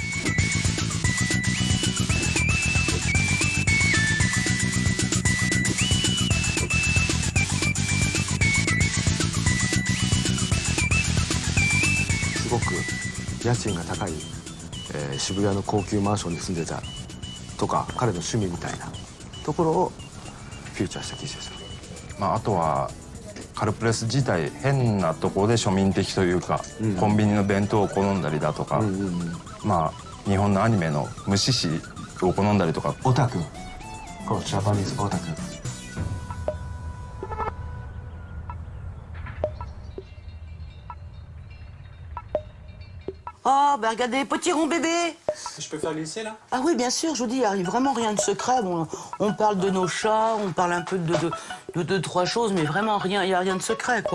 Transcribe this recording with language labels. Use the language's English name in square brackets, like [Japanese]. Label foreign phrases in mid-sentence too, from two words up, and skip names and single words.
[Japanese] すごく家賃が高い、渋谷の高級マンションに住んでたとか彼の趣味みたいなところをフューチャーした記事です。あとはカルプレス自体変なところで庶民的というか、コンビニの弁当を好んだりだとか、日本のアニメの無視しを好んだりとか。オタク、こうジャパニーズオタク。 [French] Oh, ben regardez, potiron bébé. Je peux faire glisser, là? Ah oui, bien sûr, je vous dis, il n'y a vraiment rien de secret. Bon, on parle de nos chats, on parle un peu de deux, trois choses, mais vraiment rien, il n'y a rien de secret, quoi.